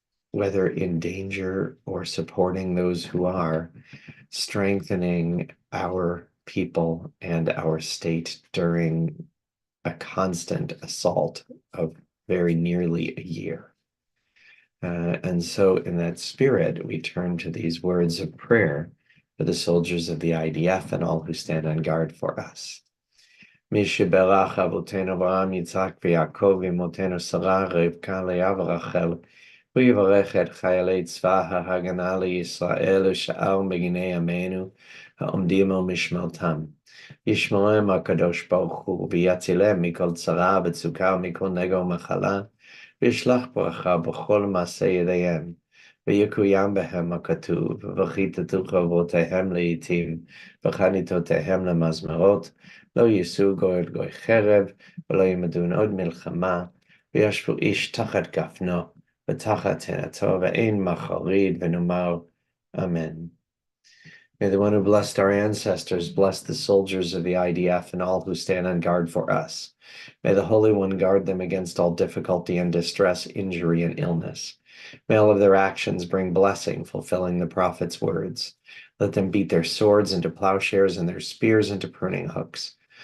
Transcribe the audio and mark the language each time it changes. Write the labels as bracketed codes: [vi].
[en] whether in danger or supporting those who are, strengthening our people and our state during a constant assault of very nearly a year. And so in that spirit, we turn to these words of prayer for the soldiers of the IDF and all who stand on guard for us. [he] מי שבירך אבותינו אברהם, יצחק ויעקב, אמותינו שרה, רבקה, לאה ורחל, הוא יברך את חיילי צבא ההגנה לישראל ושאר מגיני עמנו העומדים על משמרתם. ישמרם הקדוש ברוך הוא ויצילם מכל צרה וצוקה ומכל נגע ומחלה, וישלח ברכה בכל מעשה ידיהם, ויקוים בהם הכתוב, וכיתתו חרבותיהם לעתים, וחניתותיהם למזמרות, לא יישאו גוי אל גוי חרב, ולא ילמדון עוד מלחמה, וישבו איש תחת גפנו, ותחת תאנתו, ואין מחריד, ונאמר, Amen. [en] May the one who blessed our ancestors bless the soldiers of the IDF and all who stand on guard for us. May the Holy One guard them against all difficulty and distress, injury and illness. May all of their actions bring blessing, fulfilling the prophet's words. Let them beat their swords into plowshares and their spears into pruning hooks.